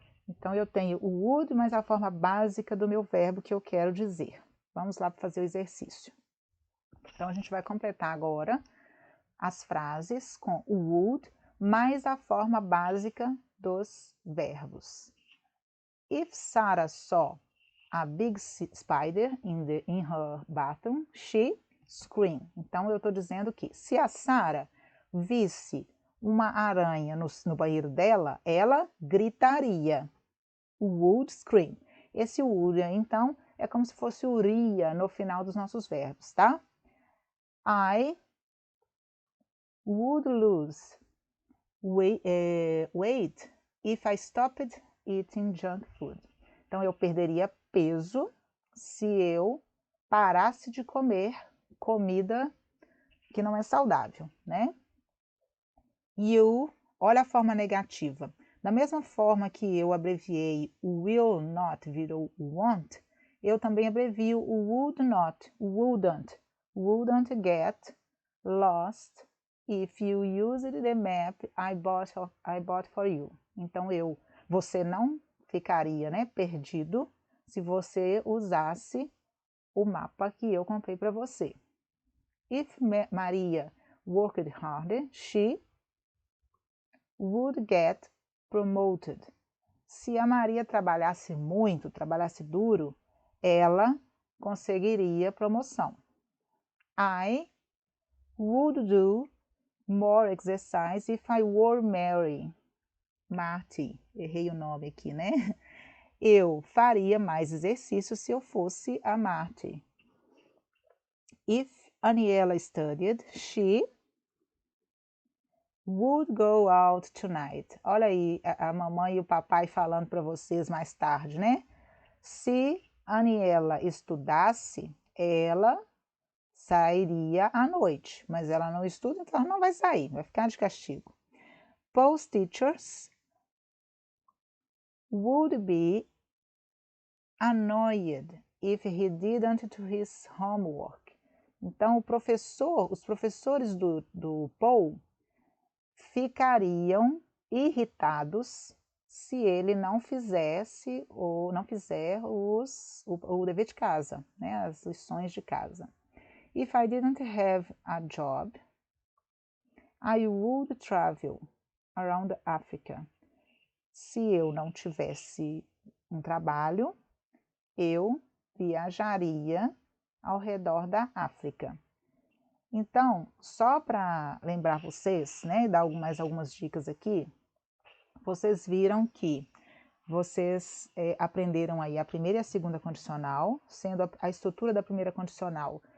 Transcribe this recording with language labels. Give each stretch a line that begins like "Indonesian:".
Portuguese: Então, eu tenho o would mais a forma básica do meu verbo que eu quero dizer. Vamos lá para fazer o exercício. Então, a gente vai completar agora as frases com o would mais a forma básica dos verbos.
English: If Sarah saw a big spider in her bathroom, she screamed.
Portuguese: Então, eu estou dizendo que se a Sarah visse uma aranha no banheiro dela, ela gritaria.
English: Would scream.
Portuguese: Esse would, então, é como se fosse o iria no final dos nossos verbos, tá?
English: I would lose weight if I stopped eating junk food.
Portuguese: Então, eu perderia peso se eu parasse de comer comida que não é saudável, né? You, olha a forma negativa. Da mesma forma que eu abreviei o will not virou won't, eu também abrevio o would not,
English: wouldn't get lost if you used the map I bought for you.
Portuguese: Então, você não ficaria, né, perdido se você usasse o mapa que eu comprei para você.
English: If Maria worked harder, she would get promoted.
Portuguese: Se a Maria trabalhasse muito, trabalhasse duro, ela conseguiria promoção.
English: I would do more exercise if I were Mary.
Portuguese: Marty, errei o nome aqui, né? Eu faria mais exercício se eu fosse a Marty.
English: If Aniela studied, she would go out tonight.
Portuguese: Olha aí a mamãe e o papai falando para vocês mais tarde, né? Se Aniela estudasse, ela sairia à noite, mas ela não estuda, então ela não vai sair, vai ficar de castigo.
English: Paul's teachers would be annoyed if he didn't do his homework.
Portuguese: Então, os professores do Paul ficariam irritados se ele não fizesse ou não fizer o dever de casa, né, as lições de casa.
English: If I didn't have a job, I would travel around Africa.
Portuguese: Se eu não tivesse um trabalho, eu viajaria ao redor da África. Então, só para lembrar vocês, né, e dar mais algumas dicas aqui, vocês viram que vocês aprenderam aí a primeira e a segunda condicional, sendo a estrutura da primeira condicional.